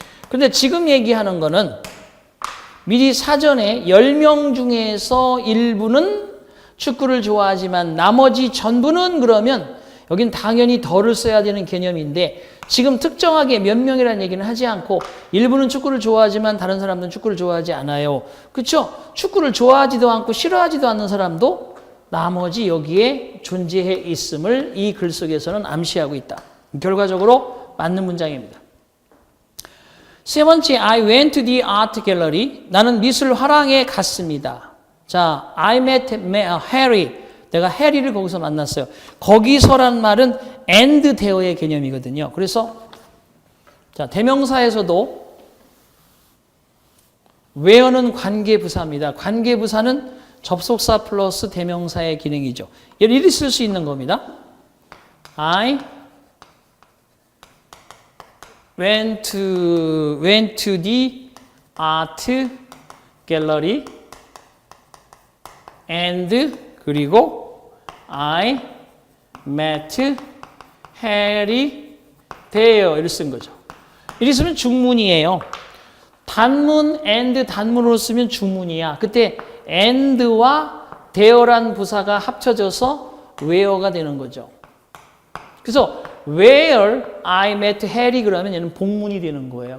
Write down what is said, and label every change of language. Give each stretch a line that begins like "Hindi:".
Korean: 그런데 지금 얘기하는 거는 미리 사전에 10명 중에서 일부는 축구를 좋아하지만 나머지 전부는 그러면 여긴 당연히 더를 써야 되는 개념인데 지금 특정하게 몇 명이라는 얘기는 하지 않고 일부는 축구를 좋아하지만 다른 사람들은 축구를 좋아하지 않아요. 그렇죠? 축구를 좋아하지도 않고 싫어하지도 않는 사람도 나머지 여기에 존재해 있음을 이 글 속에서는 암시하고 있다. 결과적으로 맞는 문장입니다. 세 번째,
English: I went to the art gallery.
Korean: 나는 미술 화廊에 갔습니다.
English: 자, I met Harry.
Korean: 내가 해리를 거기서 만났어요. 거기서란 말은
English: and there
Korean: 의 개념이거든요. 그래서 자, 대명사에서도 where는 관계부사입니다. 관계부사는 접속사 플러스 대명사의 기능이죠. 이렇게 쓸 수 있는 겁니다.
English: I went to the art gallery and
Korean: 그리고
English: I met Harry there
Korean: 이렇게 쓴 거죠. 이렇게 쓰면 중문이에요. 단문 and 단문으로 쓰면 중문이야. 그때 and와
English: there
Korean: 란 부사가 합쳐져서 where가 되는 거죠. 그래서
English: where I met Harry
Korean: 그러면 얘는 복문이 되는 거예요.